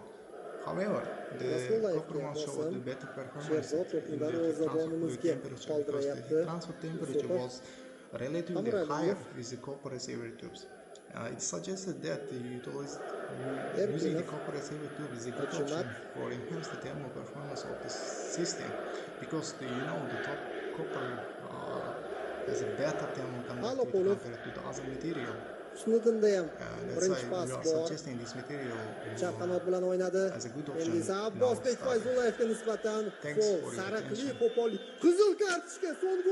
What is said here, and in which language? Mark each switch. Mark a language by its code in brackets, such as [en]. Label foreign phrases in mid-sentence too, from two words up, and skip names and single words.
[en] However, the copper one showed the better performance in the heat transfer fluid temperature because the heat transfer temperature was relatively higher with the copper receiver tubes. It suggested that using the copper receiver tube is a good option for enhance the thermal performance of the system, because the top copper has a better thermal conductivity compared to the other material. [uz] Snudinda ham [en] That's [uz] birinchi [en] why [uz] pas [en] we are [uz] bor. [en] suggesting this material [uz] Chap qanot bilan o'ynadi. [en] as a good option. [uz] Endi esa Abbosbek Fayzullayevga nisbatan [en] Thanks for your [uz] sariqli [en] attention. [uz] qo'pollik qizil kartochka so'nggi